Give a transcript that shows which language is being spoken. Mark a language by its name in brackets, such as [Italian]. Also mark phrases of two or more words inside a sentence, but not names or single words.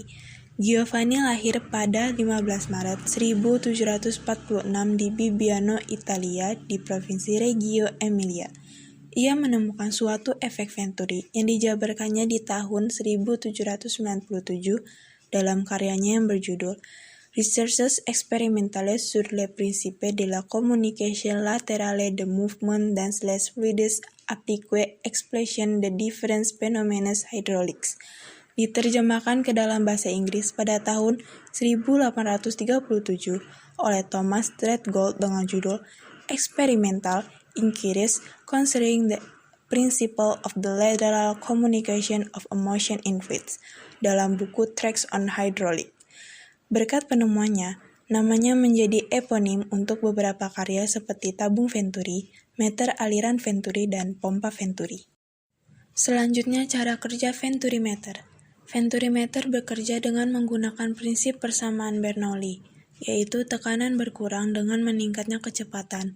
[Indonesian] Giovanni lahir pada 15 Maret 1746 di Bibbiano, Italia di Provinsi Reggio Emilia. Ia menemukan suatu efek Venturi yang dijabarkannya di tahun 1797 dalam karyanya yang berjudul Recherches expérimentales sur les principes de la communication latérale de mouvement dans les fluides appliqués expression de différents phénomènes hydrauliques. Diterjemahkan ke dalam bahasa Inggris pada tahun 1837 oleh Thomas Treadgold dengan judul Experimental Inquiries Concerning the Principle of the Lateral Communication of a Motion in Fluids dalam buku Tracts on Hydraulic. Berkat penemuannya, namanya menjadi eponim untuk beberapa karya seperti tabung Venturi, meter aliran Venturi, dan pompa Venturi. Selanjutnya cara kerja Venturimeter. Venturimeter bekerja dengan menggunakan prinsip persamaan Bernoulli, yaitu tekanan berkurang dengan meningkatnya kecepatan.